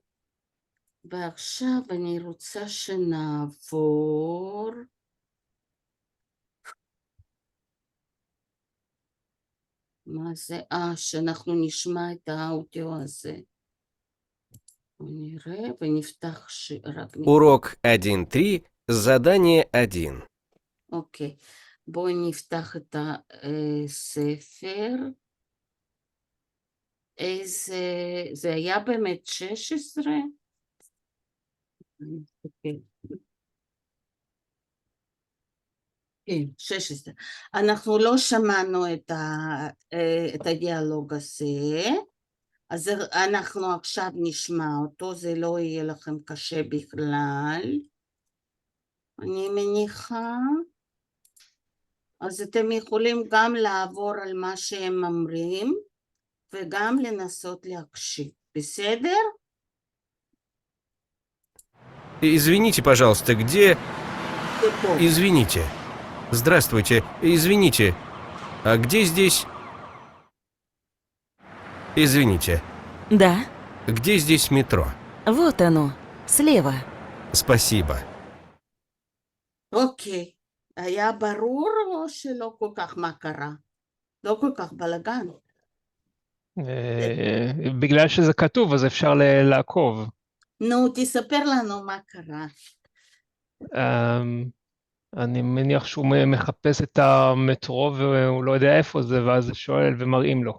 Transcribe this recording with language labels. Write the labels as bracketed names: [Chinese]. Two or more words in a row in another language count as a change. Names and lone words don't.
[Hebrew] ועכשיו אני רוצה שנעבור, מה זה? שאנחנו נשמע את האודיו הזה. נראה ונפתח רק... [Russian] Урок 1.3, задание 1. [Hebrew] אוקיי, בואו נפתח את הספר. זה היה באמת 16? כן, 16. אנחנו לא שמענו את הדיאלוג הזה, אז אנחנו עכשיו נשמע אותו, זה לא יהיה לכם קשה בכלל, אני מניחה. אז אתם יכולים גם לעבור על מה שהם אומרים, וגם לנסות להקשיב, בסדר? [Russian] Извините, пожалуйста, где... [Hebrew] פה. [Russian] Извините. Здравствуйте. Извините. А где здесь... Извините. Да, Где здесь метро? вот оно, слева. Спасибо. [Hebrew] אוקיי, היה ברור או שלא כל כך מה קרה? לא כל כך בלגן. בגלל שזה כתוב, אז אפשר לעקוב. נו, תספר לנו מה קרה. אני מניח שהוא מחפש את המטרו והוא לא יודע איפה זה, ואז שואל ומראים לו.